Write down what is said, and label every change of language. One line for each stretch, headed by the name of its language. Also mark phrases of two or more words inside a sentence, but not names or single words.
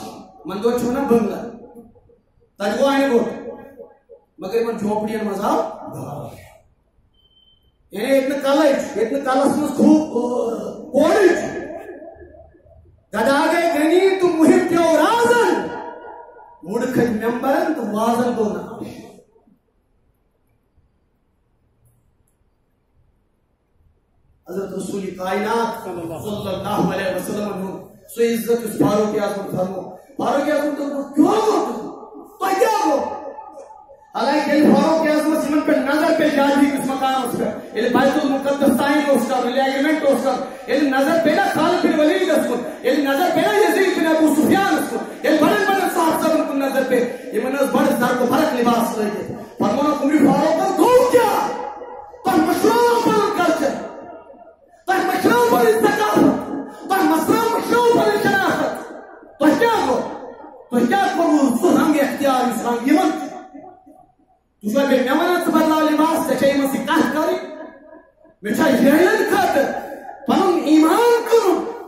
Kashmiri: مندور چھِ ونان بنگلہ تتہِ گوٚو انہِ گوٚٹ مگر یِمن جھوپڑین منٛز آو گاش. یعنی ییٚتہِ نہٕ کلے چھُ ییٚتہِ نہٕ کلس منٛز کورٕے چھُ گدا گٔے غنی تہٕ مُہِم پیوٚو رازن مُڑٕ کھٔتۍ مٮ۪مبرن تہٕ وازن گوٚو ناش. حضرت رسول کائنات
Arabic: صلی اللہ علیہ وسلم
Kashmiri: ہُنٛد سُہ عزت یُس فاروق اعظمن فرمو فاروق اعظمن دوٚپُکھ کیٛاہ گوٚو تۄہہِ کیٛاہ گوٚو حالانکہ ییٚلہِ فاروق اعظمس یِمن پٮ۪ٹھ نظر پیٚیہِ جادوی کِس مقامس پٮ۪ٹھ ییٚلہِ بیت المقدس تعیٖن اوس کرُن ییٚلہِ ایگریمنٹ اوس کرُن ییٚلہِ نظر پیٚیہِ نا خالد بن ولیٖدس کُن ییٚلہِ نظر پیٚیہِ نا یزید بن ابو سفیانس کُن ییٚلہِ بڑٮ۪ن بڑٮ۪ن صاحب صٲبن کُن نظر پیٚیہِ یِمن ٲس بڑٕ زرق و فرق لباس لٲگِتھ فرمونکھ عمرِ فاروقن گوٚو کیٛاہ تۄہہِ مٔشرٲو پنُن کلچر تۄہہِ مٔشرٲو پنٕنۍ ثقافت تۄہہِ مٔشرٲو پنٕنۍ شناخت تۄہہِ کیٛاہ گوٚو تۄہہِ کیٛاہ کوٚروٕ سُہ رنٛگ اختیار یُس رنٛگ یِمن چھُ تُہۍ چھُوا بیٚیہِ مےٚ ونان ژٕ بدلاو لباس ژےٚ چھےٚ یِمن سۭتۍ کتھ کرٕنۍ مےٚ چھا جٲہلن خٲطرٕ پنُن ایمان کٕنُن.